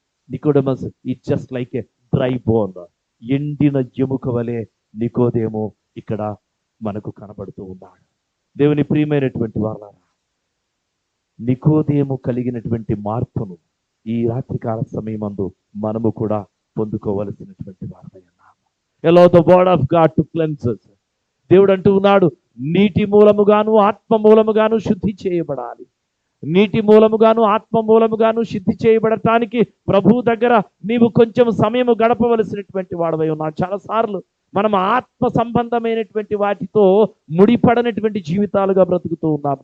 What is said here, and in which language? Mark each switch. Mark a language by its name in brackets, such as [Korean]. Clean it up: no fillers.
[English] Nicodemus is just like a dry bone. [Telugu] ఎండిన ఎముక వలె నికోదేము ఇక్కడ మనకు కనబడుతూ ఉన్నాడు. దేవుని ప్రియమైనటువంటి వారలారా, నికోదేము కలిగినటువంటి మార్పును ఈ రాత్రికాల సమయమందు మనము కూడా పొందుకోవలసినటువంటి వారమై ఉన్నాము. [English] Allow the word of God to cleanse us. [Telugu] దేవుడు అంటూ ఉన్నాడు, నీటి మూలముగాను ఆత్మ మూలముగాను శుద్ధి చేయబడాలి. నీటి మూలముగాను ఆత్మ మూలముగాను శుద్ధి చేయబడటానికి ప్రభు దగ్గర నీవు కొంచెం సమయం గడపవలసినటువంటి వాడవై ఉన్నావు. చాలాసార్లు మనం ఆత్మ సంబంధమైనటువంటి వాటితో ముడిపడనటువంటి జీవితాలుగా బ్రతుకుతూ ఉన్నాం.